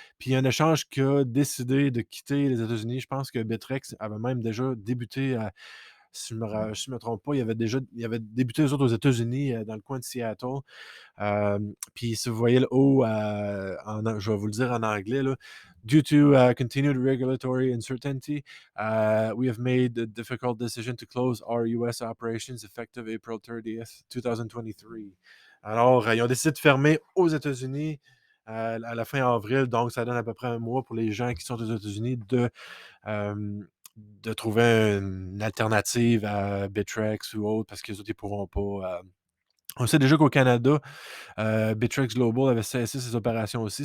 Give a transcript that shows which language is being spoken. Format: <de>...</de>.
<fr>Puis il y a un échange qui a décidé de quitter les États-Unis. Je pense que Bitrex avait même déjà débuté si je me trompe pas, il avait débuté eux autres aux États-Unis, dans le coin de Seattle. Puis si vous voyez le haut, je vais vous le dire en anglais, là.</fr> <en>Due to continued regulatory uncertainty, we have made the difficult decision to close our US operations effective April 30th, 2023.</en> <fr>Alors, ils ont décidé de fermer aux États-Unis à la fin avril, donc ça donne à peu près un mois pour les gens qui sont aux États-Unis de trouver une alternative à Bitrex ou autre parce qu'ils ne pourront pas. On sait déjà qu'au Canada, Bittrex Global avait cessé ses opérations aussi.</fr>